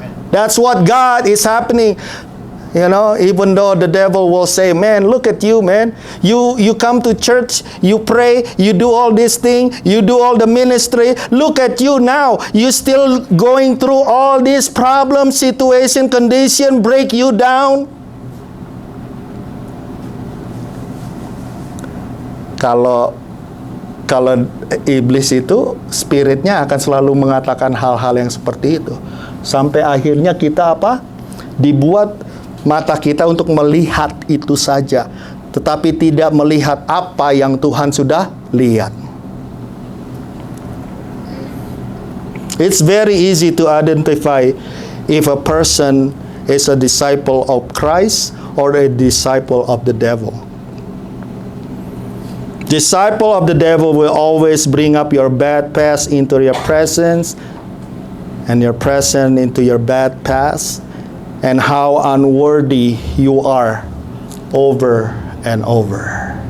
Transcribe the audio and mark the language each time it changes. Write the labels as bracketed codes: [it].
[en] That's what God is happening. You know, even though the devil will say, man, look at you, man. You come to church, you pray, you do all this thing, you do all the ministry. Look at you now. You still going through all these problems, situation, condition, break you down. [id] Kalau iblis itu spiritnya akan selalu mengatakan hal-hal yang seperti itu, sampai akhirnya kita dibuat mata kita untuk melihat itu saja, tetapi tidak melihat apa yang Tuhan sudah lihat. [en] It's very easy to identify if a person is a disciple of Christ or a disciple of the devil. Disciple of the devil will always bring up your bad past into your presence, and your present into your bad past, and how unworthy you are over and over.